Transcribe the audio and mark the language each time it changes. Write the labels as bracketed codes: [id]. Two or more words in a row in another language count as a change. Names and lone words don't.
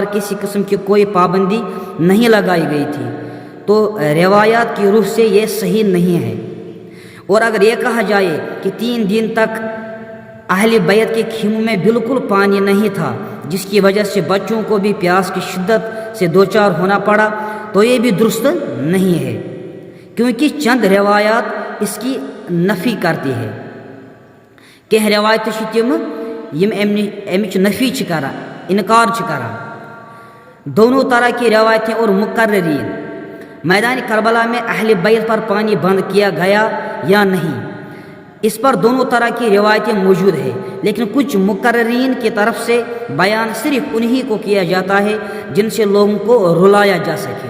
[ur] کسی قسم کی کوئی پابندی نہیں لگائی گئی تھی تو روایات کی روح سے یہ صحیح نہیں ہے اور اگر یہ کہا جائے کہ 3 دن تک اہل بیت کے خیموں میں بالکل پانی نہیں تھا جس کی وجہ سے بچوں کو بھی پیاس کی شدت سے دوچار ہونا پڑا تو یہ بھی درست نہیں ہے، کیونکہ چند روایات اس کی نفی کرتی ہے. [ks] کہ روایت تم یم امچ نفی کران، انکار کران. [ur] دونوں طرح کی روایتیں اور مقررین. میدان کربلا میں اہل بیت پر پانی بند کیا گیا یا نہیں، اس پر دونوں طرح کی روایتیں موجود ہیں، لیکن کچھ مقررین کی طرف سے بیان صرف انہی کو کیا جاتا ہے جن سے لوگوں کو رلایا جا سکے.